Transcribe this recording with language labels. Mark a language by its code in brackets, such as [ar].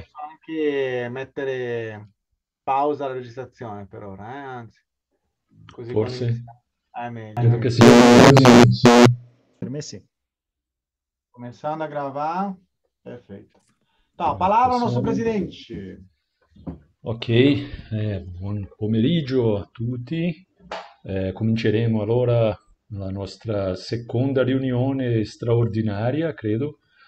[it] posso anche mettere pausa alla registrazione per ora, anzi, così quando Forse? iniziamo è meglio. Credo che sia. Per me sì. [pt] Começando a gravar, perfeito. Tá, palavra ao nosso presidente. [it] Ok, buon pomeriggio a tutti. Cominceremo allora la nostra seconda riunione straordinaria, credo.